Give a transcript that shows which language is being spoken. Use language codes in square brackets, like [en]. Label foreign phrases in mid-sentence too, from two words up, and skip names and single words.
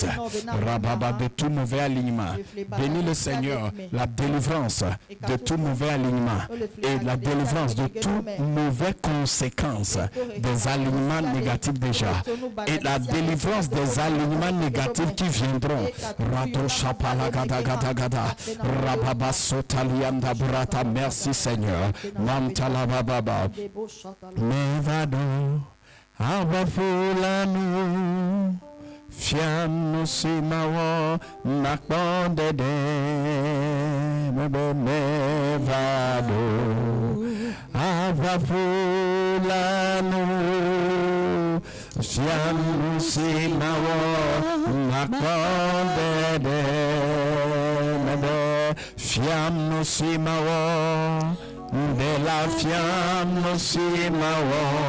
[fr] Rababa de tout mauvais alignement. Bénis le Seigneur, la délivrance de tout mauvais alignement et la délivrance de toutes mauvaises conséquences des alignements négatifs déjà et la délivrance des alignements négatifs qui viendront. Merci Seigneur. Mevado abafulanu fiam simawo nakbondede mevado avafulanu fiam simawo nakbondede fiam simawo de la fiam simawo